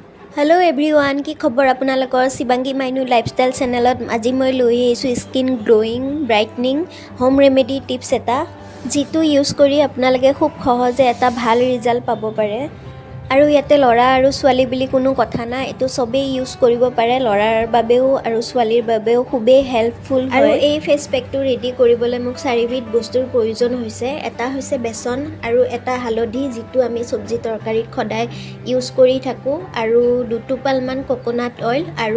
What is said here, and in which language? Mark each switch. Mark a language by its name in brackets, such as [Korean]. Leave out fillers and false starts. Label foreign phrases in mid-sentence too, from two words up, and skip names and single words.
[English] Hello everyone [Assamese] কি খবৰ আপোনালোকৰ शिवांगी [English] my new lifestyle channelত [Assamese] আজি মই লৈ আহিছো [English] skin glowing brightening home remedy tips [Assamese] এটা যেটো ইউজ কৰি আপোনালোকে খুব সহজে এটা ভাল ৰিজাল্ট পাব পাৰে আৰু ইয়াতে লৰা আৰু ছোৱালী বুলি কোনো কথা নাই এটো সবে ইউজ কৰিব পাৰে লৰাৰ বাবেও আৰু ছোৱালীৰ বাবেও খুবেই হেল্পফুল হয় আৰু এই [English] face packটো [Assamese] ৰেডি কৰিবলৈ মোক চাৰিবিধ বস্তুৰ প্ৰয়োজন হৈছে এটা হৈছে বেসন আৰু এটা হালধি যেটো আমি সবজি তৰকাৰীত খদাই ইউজ কৰি থাকো আৰু দুটোপাল মান [English] coconut oil [Assamese] আৰু